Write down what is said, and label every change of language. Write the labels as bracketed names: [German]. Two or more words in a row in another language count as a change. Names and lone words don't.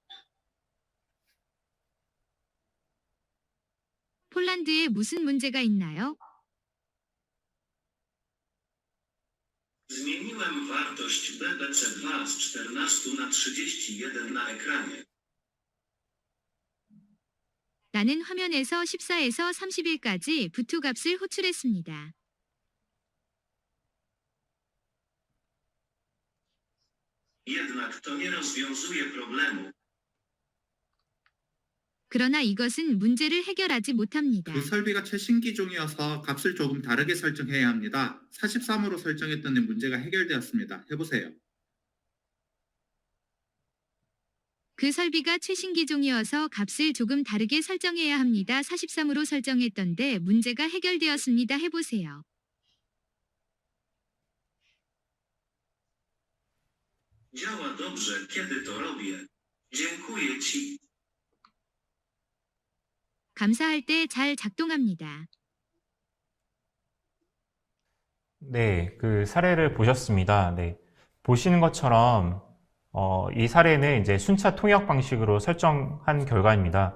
[Korean] 폴란드에 무슨 문제가 있나요? [Polish] Zmieniłem wartość BBC2 z 14 na 31 na ekranie. [Korean] 나는 화면에서 14에서 30일까지 부투 값을 호출했습니다. [Polish] Jednak to nie rozwiązuje problemu. [Korean] 그러나 이것은 문제를 해결하지 못합니다. 그 설비가 최신 기종이어서 값을 조금 다르게 설정해야 합니다. 43으로 설정했더니 문제가 해결되었습니다. 해보세요. 그 설비가 최신 기종이어서 값을 조금 다르게 설정해야 합니다. 43으로 설정했던데 문제가 해결되었습니다. 해보세요. [Polish] Działa dobrze, kiedy to robię. Dziękuję ci. [Korean] 감사할 때 잘 작동합니다. 네, 그 사례를 보셨습니다. 네, 보시는 것처럼 이 사례는 이제 순차 통역 방식으로 설정한 결과입니다.